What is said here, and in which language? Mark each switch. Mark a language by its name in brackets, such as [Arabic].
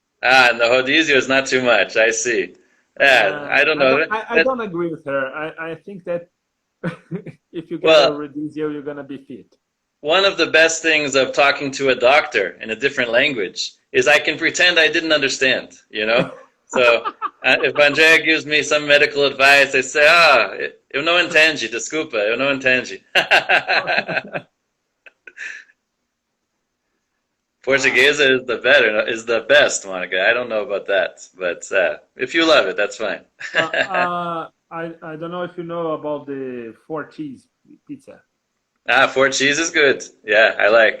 [English] and the Hodizio is not too much. I see. Yeah, I don't know. I don't agree with her. I think that if you get a Well, radizio, you're gonna be fit. one of the best things of talking to a doctor in a different language is I can pretend I didn't understand, you know? So if Andrea gives me some medical advice, I say, [Portuguese] eu não entendi, desculpa, eu não entendi. uh, [English] Portuguesa is the best, Monica. I don't know about that, but if you love it, that's fine. I don't know if you know about the four cheese pizza. Ah, four cheese is good. Yeah, I like.